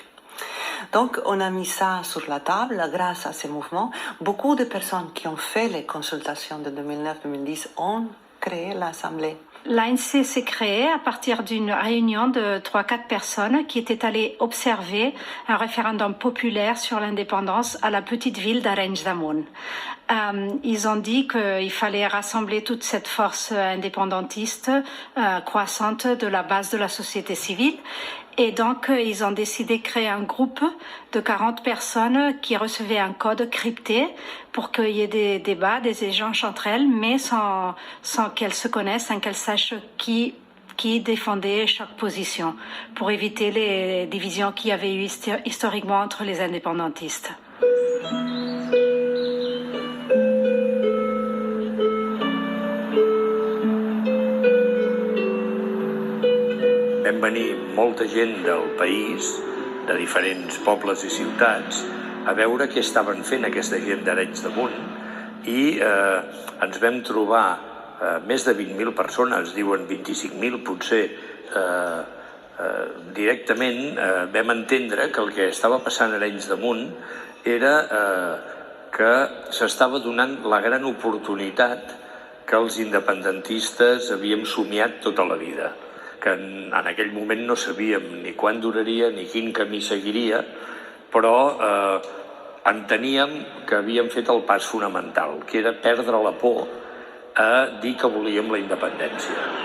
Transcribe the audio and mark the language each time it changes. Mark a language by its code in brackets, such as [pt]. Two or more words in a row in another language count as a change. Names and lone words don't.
[fr] Donc on a mis ça sur la table grâce à ces mouvements. Beaucoup de personnes qui ont fait les consultations de 2009-2010 ont créé l'Assemblée. L'ANC s'est créée à partir d'une réunion de 3-4 personnes qui étaient allées observer un référendum populaire sur l'indépendance à la petite ville d'Arenys de Munt. Ils ont dit qu'il fallait rassembler toute cette force indépendantiste croissante de la base de la société civile. Et donc, ils ont décidé de créer un groupe de 40 personnes qui recevaient un code crypté pour qu'il y ait des débats, des échanges entre elles, mais sans qu'elles se connaissent, sans qu'elles sachent qui défendait chaque position, pour éviter les divisions qu'il y avait eu historiquement entre les indépendantistes. Même [ca] vam venir molta gent del país, de diferents pobles i ciutats, a veure què estaven fent aquesta gent d'Arenys de Munt, i ens vam trobar més de 20.000 persones, diuen 25.000 potser, directament vam entendre que el que estava passant a Arenys de Munt era que s'estava donant la gran oportunitat que els independentistes havíem somiat tota la vida, que en aquell moment no sabíem ni quan duraria ni quin camí seguiria, però enteníem que havíem fet el pas fonamental, que era perdre la por a dir que volíem la independència.